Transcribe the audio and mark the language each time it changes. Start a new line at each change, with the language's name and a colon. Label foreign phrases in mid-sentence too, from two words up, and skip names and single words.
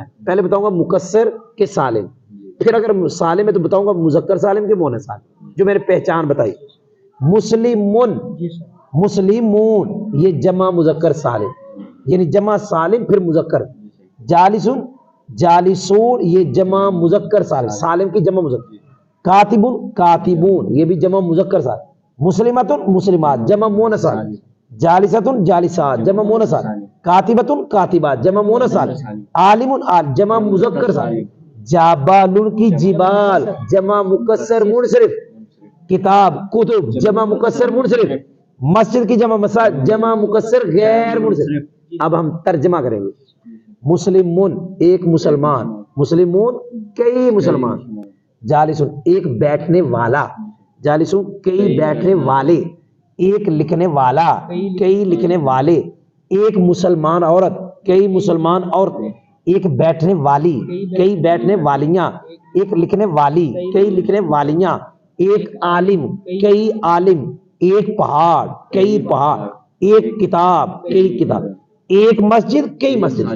Urdu: پہلے بتاؤں گا مکسر کے سالم، پھر اگر سالم ہے تو بتاؤں گا مذکر سالم کے مؤنث سالم، جو میں نے پہچان بتائی۔
Arabic: مسلمون، مسلمون
Urdu: یہ جمع مذکر سالم، یعنی جمع سالم پھر مذکر۔
Arabic: جالسون، جالسون
Urdu: یہ جمع مذکر سالم، سالم کی جمع مذکر۔
Arabic: کاتبون، کاتبون
Urdu: یہ بھی جمع مذکر سالم۔
Arabic: مسلمتون، مسلمات
Urdu: جمع مؤنث سالم۔
Arabic: جالستون، جالسات
Urdu: جمع مؤنث سالم۔
Arabic: کاتبتون، کاتبات
Urdu: جمع مؤنث سالم۔ عالمون، جمع مذکر سالم۔ جابالون کی جبال جمع مکسر منصرف،
Arabic: کتاب کتب
Urdu: جمع مکسر منصرف، مسجد کی جمع مساجد جمع مکسر غیر منصرف۔ اب ہم ترجمہ کریں گے۔ مسلمون ایک مسلمان، مسلمون کئی مسلمان، جالسون ایک بیٹھنے والا، جالسون کئی بیٹھنے والے، ایک لکھنے والا کئی لکھنے والے، ایک مسلمان عورت کئی مسلمان عورتیں، ایک بیٹھنے والی کئی بیٹھنے والیاں، ایک لکھنے والی کئی لکھنے والیاں، ایک عالم کئی عالم، ایک پہاڑ کئی پہاڑ، ایک کتاب کئی کتاب، ایک مسجد کئی مسجد۔